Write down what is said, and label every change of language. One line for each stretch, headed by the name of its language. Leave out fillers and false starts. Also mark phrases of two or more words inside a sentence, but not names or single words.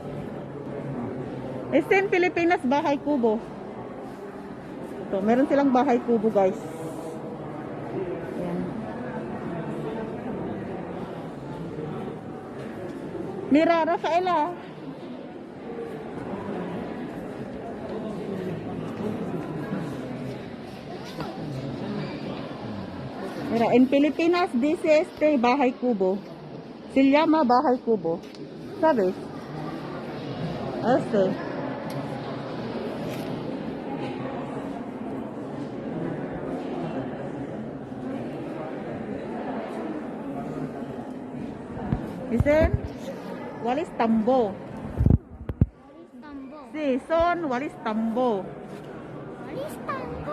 Spanish: En Pilipinas,
Filipino: bahay kubo. Ito, meron silang bahay kubo, guys. Ayan.
Spanish: Mira, Rafaela. Mira, en Pilipinas, dice
Filipino: bahay kubo.
Spanish: Se llama
Filipino: bahay kubo.
Spanish: ¿Sabes? Dicen
Filipino: walis tambo. Walis tambo.
Spanish: Sí, son
Filipino: walis tambo. Walis tambo.